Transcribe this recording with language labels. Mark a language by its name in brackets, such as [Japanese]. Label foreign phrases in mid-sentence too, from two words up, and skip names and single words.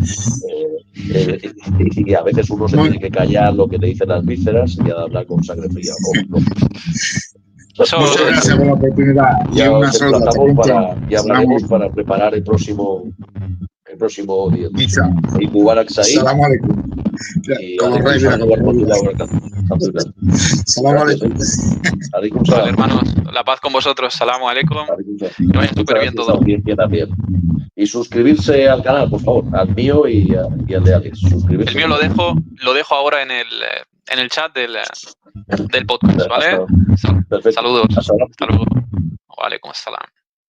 [Spanish] Y a veces uno se tiene que callar lo que te dicen las vísceras y hablar con sangre fría. Muchas gracias por la oportunidad. Ya hablaremos para preparar el próximo día. Y [Arabic] مبارك سعيد. سلام عليكم. سلام عليكم. [Spanish] Vale, hermanos, la paz con vosotros. [Arabic] سلام عليكم. [Spanish] Que vaya súper bien todo. También. Y suscribirse al canal, por favor, al mío y al de Alex. El mío lo dejo ahora en el chat del podcast, ¿vale? Perfecto. Saludos. Hasta luego. [Arabic] وعليكم السلام.